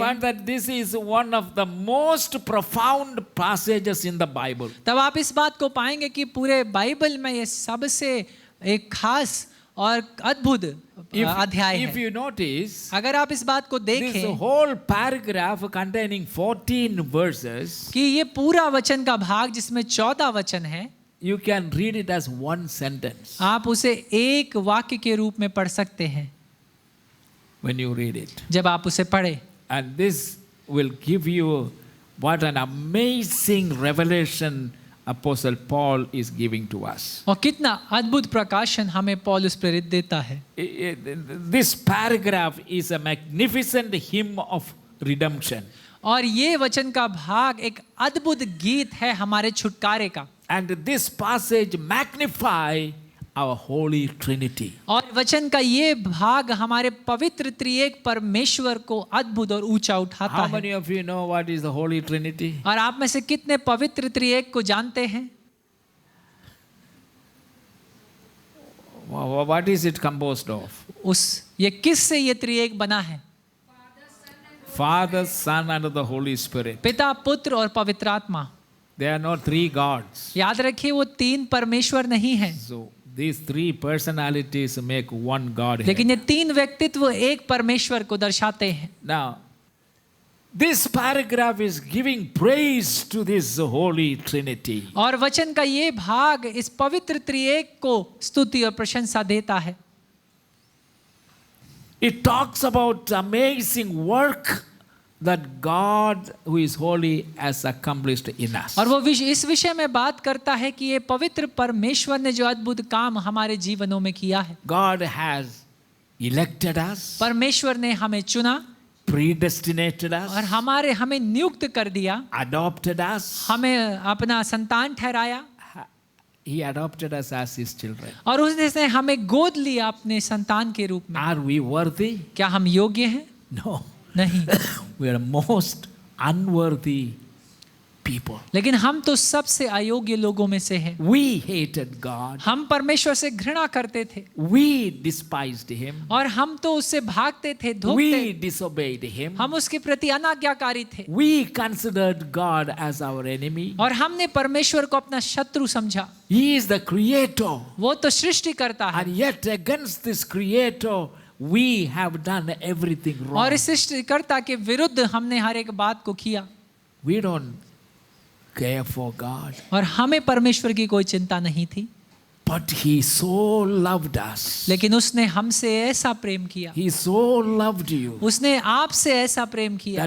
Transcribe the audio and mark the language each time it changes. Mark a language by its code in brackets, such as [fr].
[en] find that this is one of the most profound passages in the Bible. [hi] तब आप इस बात को पाएंगे कि पूरे बाइबल में ये सबसे एक खास और अद्भुत अध्याय [en] If [hi] है। [en] you notice, [hi] अगर आप इस बात को [en] this [hi] देखें [en] whole paragraph containing 14 verses, [hi] कि ये पूरा वचन का भाग जिसमें 14 वचन है, [en] you can read it as one sentence [hi] आप उसे एक वाक्य के रूप में पढ़ सकते हैं [en] when you read it. [hi] जब आप उसे पढ़े। [en] And this will give you what an amazing revelation Apostle Paul is giving to us. [hi] और कितना अद्भुत प्रकाशन हमें पौलुस प्रेरित देता है। [en] This paragraph is a magnificent hymn of redemption. [hi] और ये वचन का भाग एक अद्भुत गीत है हमारे छुटकारे का। [en] And this passage magnify our holy Trinity. [hi] और वचन का ये भाग हमारे पवित्र त्रिएक परमेश्वर को अद्भुत और ऊंचा उठाता [en] How [hi] है। [en] many of you know what is the holy Trinity? [hi] और आप में से कितने पवित्र त्रिएक को जानते हैं? [en] What is it composed of? [hi] ये किस से ये त्रिएक बना है? [en] Father, Son, and the Holy Spirit. [hi] पिता, पुत्र और पवित्र आत्मा। [en] They are not 3 gods. [hi] याद रखिए वो 3 परमेश्वर नहीं हैं, [en] So these 3 personalities make one Godhead. [hi] लेकिन ये 3 व्यक्तित्व एक परमेश्वर को दर्शाते हैं। [en] Now, this paragraph is giving praise to this holy Trinity. [hi] और वचन का ये भाग इस पवित्र त्रिएक को स्तुति और प्रशंसा देता है। [en] It talks about amazing work that God who is holy has accomplished in us. [hi] और वो इस विषय में बात करता है कि ये पवित्र परमेश्वर ने जो अद्भुत काम हमारे जीवनों में किया है। [en] God has elected us, [hi] परमेश्वर ने हमें चुना [en] predestinated [hi] और [en] us, [hi] हमें नियुक्त कर दिया, [en] adopted us. [hi] हमें अपना संतान ठहराया [en] He adopted us as his children. [hi] और उसने हमें गोद लिया अपने संतान के रूप में। [en] Are we worthy? [hi] क्या हम योग्य हैं? [en] No. [hi] नहीं। [en] We are most unworthy people. [hi] लेकिन हम तो सबसे अयोग्य लोगों में से हैं। [en] We hated God. [hi] हम परमेश्वर से घृणा करते थे [en] We despised him. [hi] और हम तो उससे भागते थे, धोखते। [en] We disobeyed him. [hi] हम उसके प्रति अनाज्ञाकारी थे [en] We considered God as our enemy. [hi] और हमने परमेश्वर को अपना शत्रु समझा। [en] He is the creator. [hi] वो तो सृष्टि करता है [en] And yet against this creator, we have done everything wrong. [hi] और इस सृष्टिकर्ता के विरुद्ध हमने हर एक बात को किया [en] We don't care for God. [hi] और हमें परमेश्वर की कोई चिंता नहीं थी। [en] But he so loved us. [hi] लेकिन उसने हमसे ऐसा प्रेम किया, [en] He so loved you [hi] उसने आपसे ऐसा प्रेम किया